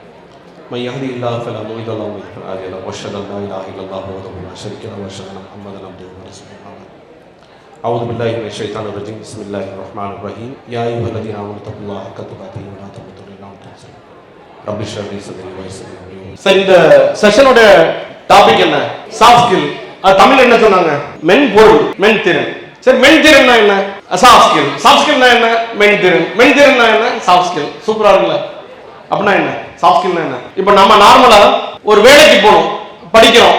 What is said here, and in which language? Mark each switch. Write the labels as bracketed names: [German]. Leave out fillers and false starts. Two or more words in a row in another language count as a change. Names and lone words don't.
[Arabic] من يهده الله فلا مضل له ومن يضلل فلا هادي له وأشهد أن لا إله إلا الله وحده لا شريك له وأشهد أن محمدا عبده ورسوله. أعوذ بالله من الشيطان الرجيم بسم الله الرحمن الرحيم. يا أيها الذين آمنوا اتقوا الله حق تقاته ولا تموتن إلا وأنتم مسلمون. رب اشرح لي صدري ويسر لي أمري. [Tamil] सर, இந்த [English] session topic [Tamil] என்ன? [English] soft skill. [Tamil] அது தமிழ்ல என்ன சொன்னாங்க? மென்பொருள், மென்திறன். சரி, மென்திறன்னா என்ன? [English] soft skill. soft skill [Tamil] என்ன? மென்திறன். மென்திறன்னா என்ன? [English] soft skill. [Tamil] சூப்பரா இருக்குல்ல? அப்படின்னா என்ன? [English] soft skill [Tamil] என்ன? இப்போ நம்ம நார்மலா ஒரு வேலைக்கு போறோம், படிக்கிறோம்.